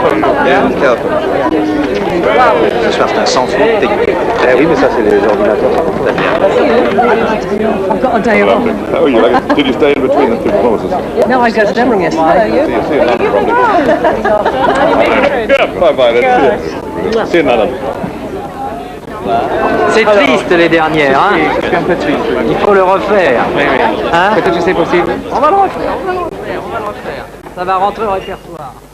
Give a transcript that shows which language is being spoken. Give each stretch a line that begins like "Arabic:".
French: Ce soir, c'est un sans faute technique. Eh oui, mais ça, c'est les ordinateurs.
English: I've got a day off. Oh, did you stay in between the two closes? No, I go to Denver yesterday. Bye-bye, then. See you another.
French: C'est triste les dernières, hein. Je suis un peu triste. Il faut le refaire. Oui, oui. Hein? Peut-être que c'est possible. On va le refaire, Ça va rentrer au répertoire.